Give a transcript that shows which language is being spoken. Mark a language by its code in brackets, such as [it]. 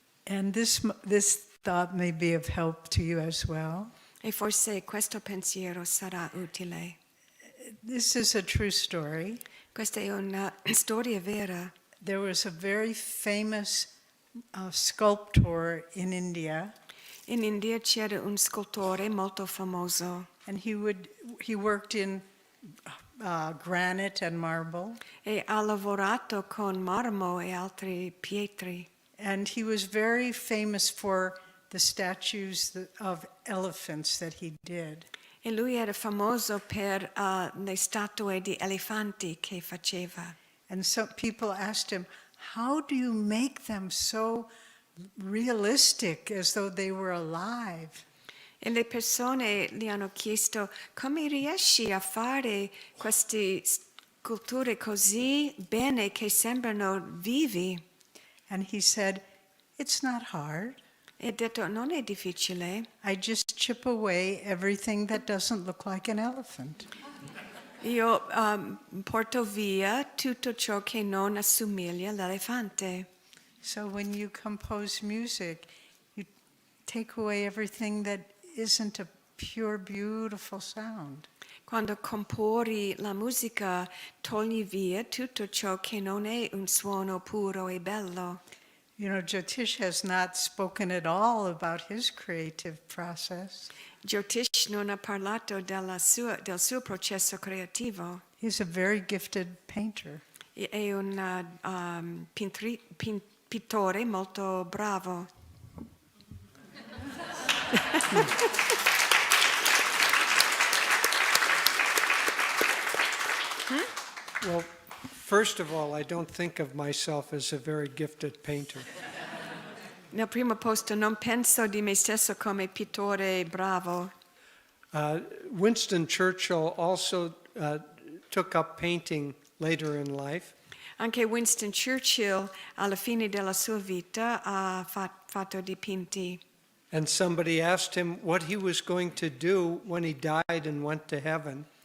[en] And this thought may be of help to you as well. [it] E forse questo pensiero sarà utile. [en] This is a true story. [it] Questa è una storia vera. [en] There was a very famous sculptor in India, [it] In India c'era un scultore molto famoso [en] and he worked in granite and marble, [it] e ha lavorato con marmo e altre pietre. [en] and he was very famous for the statues of elephants that he did. [it] E lui era famoso per le statue di elefanti che faceva. [en] And so people asked him, how do you make them so realistic, as though they were alive? [it] E le persone gli hanno chiesto come riesci a fare queste sculture così bene che sembrano vivi. [en] And he said, it's not hard. [it] E ha detto non è difficile, [en] I just chip away everything that doesn't look like an elephant. [it] io porto via tutto ciò che non assomiglia all'elefante. [en] So when you compose music, you take away everything that isn't a pure, beautiful sound. [it] Quando compori la musica, togli via tutto ciò che non è un suono puro e bello. [en] You know, Jyotish has not spoken at all about his creative process. [it] Jyotish non ha parlato del suo processo creativo. [en] He's a very gifted painter. [it] È un pittore molto bravo. [en] Well, first of all, I don't think of myself as a very gifted painter. [it] Nel primo posto non penso di me stesso come pittore bravo. [en] Winston Churchill also took up painting later in life. [it] Anche Winston Churchill alla fine della sua vita ha fatto dipinti. [en] And somebody asked him what he was going to do when he died and went to heaven.